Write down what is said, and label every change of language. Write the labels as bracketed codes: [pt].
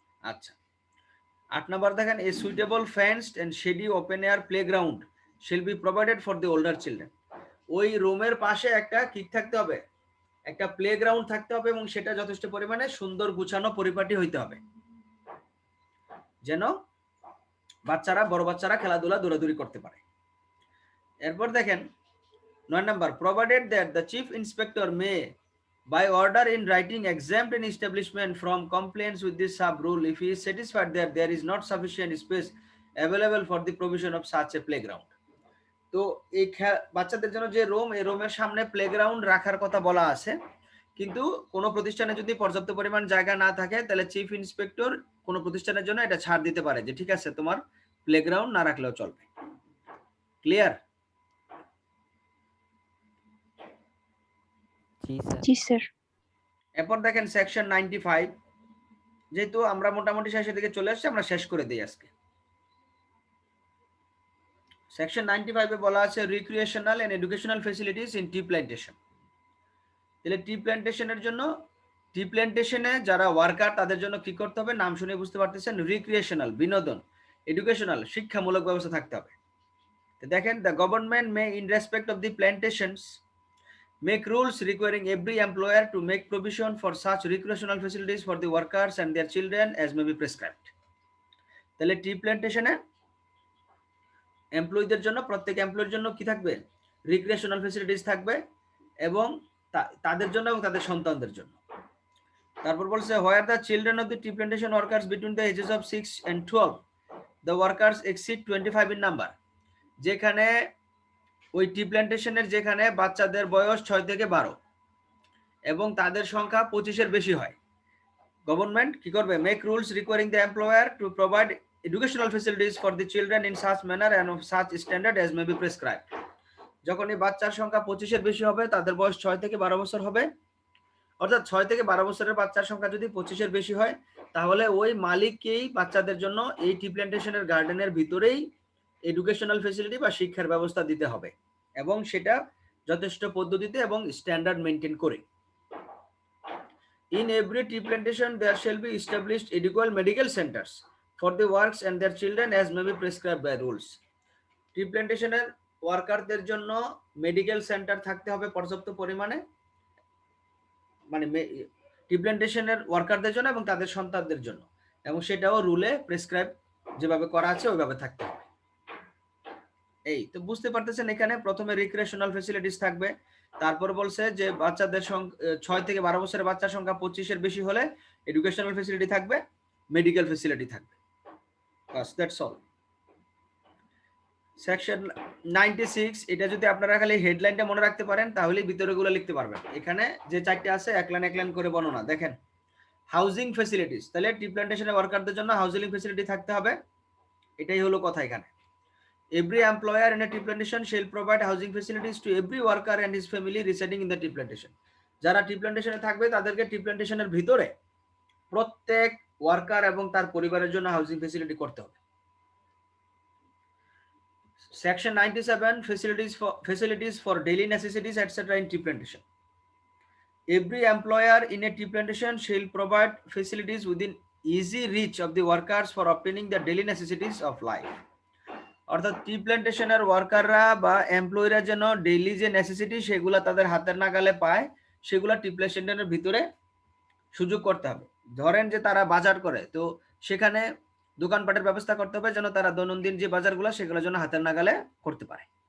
[bn] আচ্ছা, 8 নম্বর দেখেন, [en] A suitable fenced and shady open air playground shall be provided for the older children. [bn] ওই রুমের পাশে একটা কি থাকতে হবে, একটা প্লেগ্রাউন্ড থাকতে হবে, এবং সেটা যথেষ্ট পরিমাণে সুন্দর গুছানো পরিপাটি হইতে হবে যেন বাচ্চারা, বড় বাচ্চারা খেলাধুলা দৌড়াদৌড়ি করতে পারে। এরপর দেখেন 9 নম্বর, [en] provided that the chief inspector may by order in writing exempt an establishment from compliance with this sub rule if he is satisfied that there is not sufficient space available for the provision of such a playground. [bn] তো এই বাচ্চাদের জন্য যে room, এই রুমের সামনে playground রাখার কথা বলা আছে, কিন্তু কোনো প্রতিষ্ঠানে যদি পর্যাপ্ত পরিমাণ জায়গা না থাকে তাহলে চিফ ইন্সপেক্টর কোনো প্রতিষ্ঠানের জন্য এটা ছাড় দিতে পারে যে ঠিক আছে তোমার প্লেগ্রাউন্ড না রাখলেও চলবে। ক্লিয়ার? জি স্যার। এরপর দেখেন সেকশন 95, যেহেতু আমরা মোটামুটি শেষের দিকে চলে আসছি আমরা শেষ করে দিই আজকে। সেকশন 95 এ বলা আছে [en] Recreational and educational facilities in tea plantation. [bn] তাহলে টি প্ল্যান্টেশনের জন্য, টি প্ল্যান্টেশনে যারা ওয়ার্কার তাদের জন্য কি করতে হবে, নাম শুনে বুঝতে পারতেছেন, রিক্রিয়েশনাল বিনোদন, এডুকেশনাল শিক্ষামূলক ব্যবস্থা থাকতে হবে। তো দেখেন [en] The government may in respect of the plantations make rules requiring every employer to make provision for such recreational facilities for the workers and their children as may be prescribed. [bn] তাহলে টি প্ল্যান্টেশনে এমপ্লয়ীদের জন্য, প্রত্যেক এমপ্লয়ির জন্য কি থাকবে, রিক্রিয়েশনাল ফ্যাসিলিটিস থাকবে এবং তাদের জন্য এবং তাদের সন্তানদের জন্য। তারপর বলছে [en] Where the children of the tea plantation workers between the ages of 6 and 12 the workers exceed 25 in number. [bn] যেখানে ওই টি প্ল্যান্টেশনের যেখানে বাচ্চাদের বয়স 6 থেকে 12 এবং তাদের সংখ্যা 25-এর বেশি হয়, গভর্নমেন্ট কি করবে, [en] Make rules requiring the employer to provide educational facilities for the children in such manner and of such standard as may be prescribed. [bn] যখন এই বাচ্চার সংখ্যা 25-এর বেশি হবে, তাদের বয়স 6 থেকে 12 বছর হবে, অর্থাৎ 6 থেকে 12 বছরের বাচ্চার সংখ্যা যদি 25-এর বেশি হয়, তাহলে ওই মালিককেই বাচ্চাদের জন্য এই টি প্ল্যান্টেশনের গার্ডেনের ভিতরেই এডুকেশনাল ফ্যাসিলিটি বা শিক্ষার ব্যবস্থা দিতে হবে এবং সেটা যথেষ্ট পদ্ধতিতে এবং স্ট্যান্ডার্ড মেনটেন করে। [en] In every tea plantation there shall be established adequate medical centers for the workers and their children as may be prescribed by rules. [bn] টি প্ল্যান্টেশনের ওয়ার্কারদের জন্য মেডিকেল সেন্টার থাকতে হবে পর্যাপ্ত পরিমাণে, মানে টি প্ল্যান্টেশনের ওয়ার্কারদের জন্য এবং তাদের সন্তানদের জন্য, এবং সেটাও রুলে প্রেসক্রাইব যেভাবে করা আছে ওইভাবে থাকতে হবে। এই তো বুঝতে পারতেছেন, এখানে প্রথমে রিক্রিয়েশনাল ফ্যাসিলিটিস থাকবে, তারপর বলছে যে বাচ্চাদের 6 থেকে 12 বছরের বাচ্চার সংখ্যা 25-এর বেশি হলে এডুকেশনাল ফ্যাসিলিটি থাকবে, মেডিকেল ফ্যাসিলিটি থাকবে। বাস, [en] That's all. [bn] সেকশন 96, এটা যদি আপনারা খালি হেডলাইনটা মনে রাখতে পারেন তাহলেই ভিতরেগুলো লিখতে পারবেন। এখানে যে চারটে আছে এক লাইন করে বর্ণনা। দেখেন হাউজিং ফ্যাসিলিটিস, তাহলে টি প্ল্যান্টেশনের ওয়ার্কারদের জন্য হাউজিং ফ্যাসিলিটি থাকতে হবে, এটাই হলো কথা এখানে। [en] Every employer in a tea plantation shall provide housing facilities to every worker and his family residing in the tea plantation. [bn] যারা টি প্ল্যান্টেশনে থাকবে তাদেরকে টি প্ল্যান্টেশনের ভিতরে প্রত্যেক ওয়ার্কার এবং তার পরিবারের জন্য হাউজিং ফ্যাসিলিটি করতে হবে। [en] Section 97, facilities for daily necessities etc. in tea plantation. Every employer in a tea plantation shall provide facilities within easy reach of the workers for obtaining the daily necessities of life. [bn] অর্থাৎ টি প্ল্যান্টেশনের ওয়ার্কাররা বা এমপ্লয়িরা যেন daily যে necessity সেগুলো তাদের হাতের নাগালে পায়, সেগুলো টি প্ল্যান্টেশনের ভিতরে সুযোগ করতে হবে। ধরেন যে তারা বাজার করে, তো সেখানে দোকানপাটের ব্যবস্থা করতে হবে যেন তারা দৈনন্দিন যে বাজারগুলো সেগুলো যেন হাতের নাগালে করতে পারে।